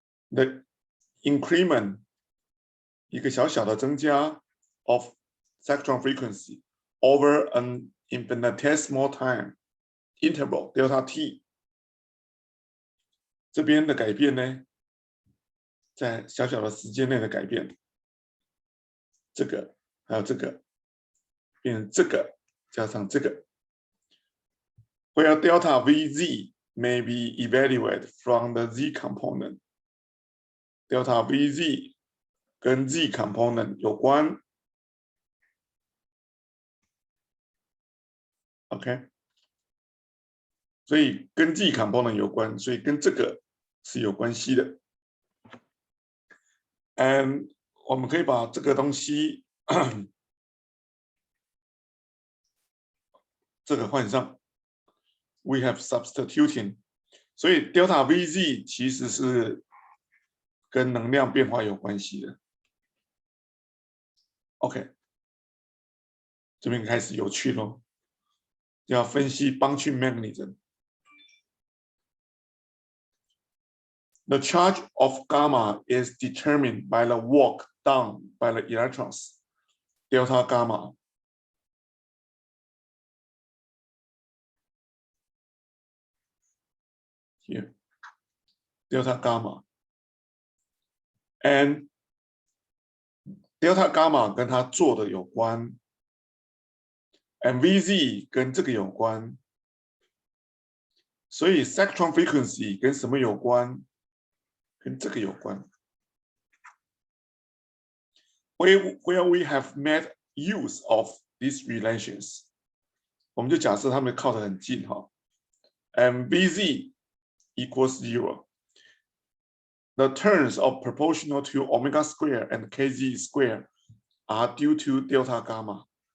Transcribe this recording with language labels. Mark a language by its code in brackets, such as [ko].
[en] The increment [zh] 一个小小的增加 [en] of cyclotron frequency over an infinitesimal time interval delta t， [zh] 这边的改变呢在小小的时间内的改变，这个还有这个变成这个加上这个 ， [en] where delta Vz may be evaluated from the z component。 [zh] delta Vz 跟 z component 有关 ，OK， 所以跟 z component 有关，所以跟这个是有关系的。我们可以把这个东西这个换上 ， [en] we have substituting， [zh] 所以 delta Vz 其实是跟能量变化有关系的。 OK， 这边开始有趣咯，要分析 bunching mechanism。 [en] The charge of gamma is determined by the work done by the electrons, delta gamma. Here, delta gamma. [zh] And delta gamma 跟它做的有关 ，and Vz 跟这个有关，所以 cyclotron frequency 跟什么有关？跟这个有关。 [en] Where we have made use of these relations， [zh] 我们就假设它们靠得很近哈 [en] ，and Vz equals 0。 The terms of proportional to omega square and kz square are due to delta gamma。